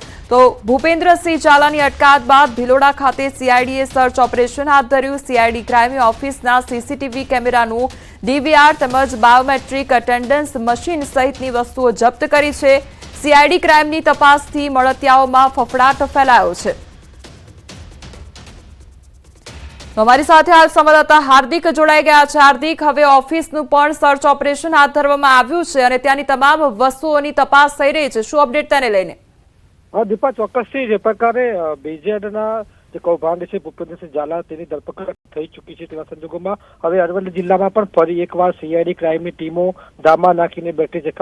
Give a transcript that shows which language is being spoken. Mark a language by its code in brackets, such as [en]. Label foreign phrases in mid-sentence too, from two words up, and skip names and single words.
[gu] તો ભૂપેન્દ્રસિંહ ઝાલાની અટકાયત બાદ ભિલોડા ખાતે સીઆઈડીએ સર્ચ ઓપરેશન હાથ ધર્યું। સીઆઈડી ક્રાઇમે ઓફિસના સીસીટીવી કેમેરાનું ડીવીઆર તેમજ બાયોમેટ્રિક અટેન્ડન્સ મશીન સહિતની વસ્તુઓ જપ્ત કરી છે। સીઆઈડી ક્રાઇમની તપાસથી મળતિયાઓમાં ફફડાટ ફેલાયો છે। [hi] हमारी साथ हाल संवाददाता हार्दिक जोड़ाई गया है। [gu] हार्दिक, હવે ઓફિસનું પણ સર્ચ ઓપરેશન હાથ ધરવામાં આવ્યું છે અને ત્યાંની તમામ વસ્તુઓની તપાસ થઈ રહી છે। શું અપડેટ તેને લઈને? દીપા, ચોક્કસથી જે પ્રકારે બીજેડના જે કૌભાંડ છે ભૂપેન્દ્રસિંહ ઝાલા તેની ધરપકડ થઈ ચૂકી છે તેવા સંજોગોમાં હવે અરવલ્લી જિલ્લામાં પણ ફરી એકવાર સીઆઈડી ક્રાઇમની ટીમો ધામા નાખીને બેઠી છે।